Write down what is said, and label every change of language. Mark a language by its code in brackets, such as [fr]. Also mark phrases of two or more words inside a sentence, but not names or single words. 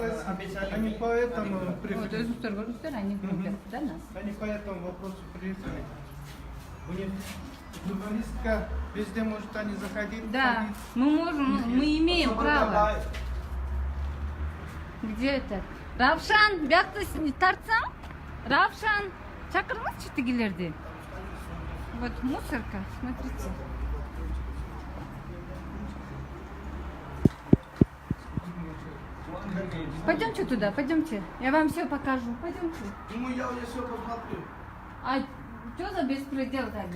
[ru] Они поэтому Вот, приехали. они крутят, да, нас? Они по этому вопросу приехали. У них журналистка, везде может они заходить. Да, ходить. мы можем, мы имеем право. Где это? [ky] Равшан, бяқты тартсам? Равшан, чакырыңызчы тигилерди. [ru] Вот мусорка, смотрите. Пойдемте туда, пойдемте. Я вам все покажу. Пойдемте. Ну, я все посмотрю. А что за беспредел тогда?